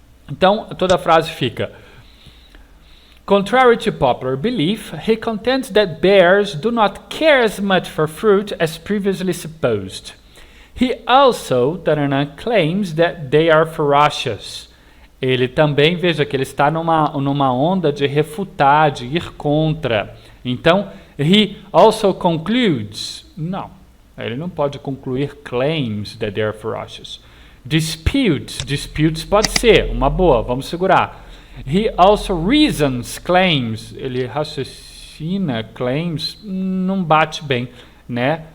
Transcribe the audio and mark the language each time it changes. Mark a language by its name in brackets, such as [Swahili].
[Portuguese] Então toda a frase fica: [English] contrary to popular belief, he contends that bears do not care as much for fruit as previously supposed. He also claims that they are ferocious. [Portuguese] Ele também, veja que ele está numa onda de refutar, de ir contra. [English] Então, he also concludes. [Portuguese] Não, ele não pode concluir [English] claims that they are ferocious. [Portuguese] Disputes pode ser, uma boa, vamos segurar. [English] He also reasons claims. [Portuguese] Ele raciocina claims, não bate bem, né?